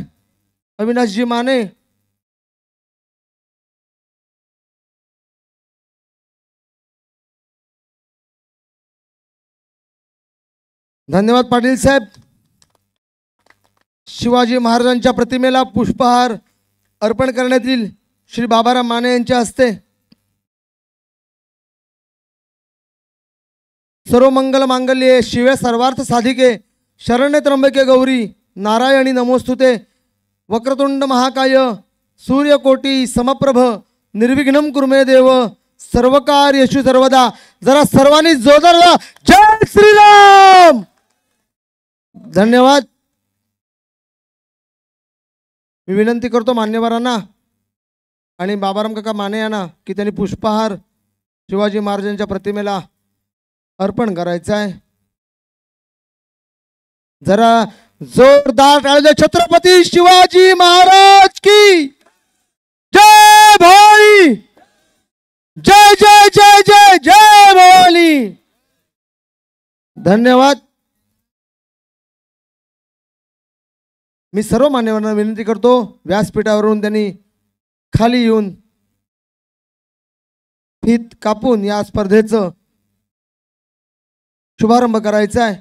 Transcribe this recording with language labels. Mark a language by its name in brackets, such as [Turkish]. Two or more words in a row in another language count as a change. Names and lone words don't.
[Marathi] अविनाशजी माने, धन्यवाद पाटील साहेब. शिवाजी महाराजांच्या प्रतिमेला पुष्पहार अर्पण करण्यात येईल श्री बाबाराम माने यांच्या हस्ते. [Sanskrit] सर्व मंगल मांगल्ये शिवे सर्वार्थ साधिके शरण्य त्र्यंबके गौरी नारायणी नमोस्तुते. वक्रतुंड महाकाय सूर्यकोटी समप्रभ निर्विघ्नं कुरु मे देव सर्वकार्येषु सर्वदा. [Marathi] जरा सर्वांनी जोरदार जय श्रीराम. धन्यवाद. मी विनंती करतो मान्यवरांना आणि बाबाराम काका माने यांना की त्यांनी पुष्पहार शिवाजी महाराजांच्या प्रतिमेला अर्पण करायचं आहे. जरा जोरदार टाळ्या. छत्रपती शिवाजी महाराज की जय. भवानी जय जय जय जय जय भवानी. धन्यवाद. मी सर्व मान्यवरांना विनंती करतो व्यासपीठावरून त्यांनी खाली येऊन फीत कापून या स्पर्धेचं शुभारंभ करायचा आहे.